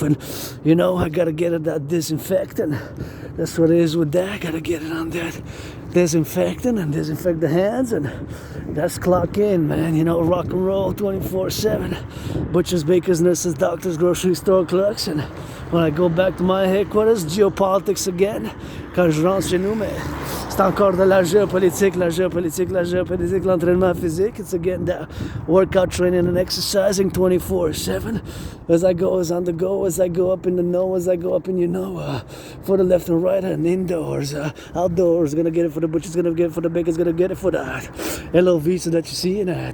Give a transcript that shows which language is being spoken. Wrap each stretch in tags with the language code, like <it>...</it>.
<en>And, you know, I gotta get it that disinfectant. That's what it is with that. I gotta get it on that disinfectant and disinfect the hands. And that's clock in, man. You know, rock and roll 24/7. Butchers, bakers, nurses, doctors, grocery store clerks. And when I go back to my headquarters, geopolitics again.</en> <fr>Quand je rentre chez nous, mais c'est encore de la géopolitique, l'entraînement physique.</fr> <en>It's again that workout training and exercising 24/7. As I go, as on the go, as I go up in the know, as I go up in you know. For the left and right and indoors, outdoors. Gonna get it for the butchers, gonna get it for the bakers, gonna get it for the LOV so that you see it.</en>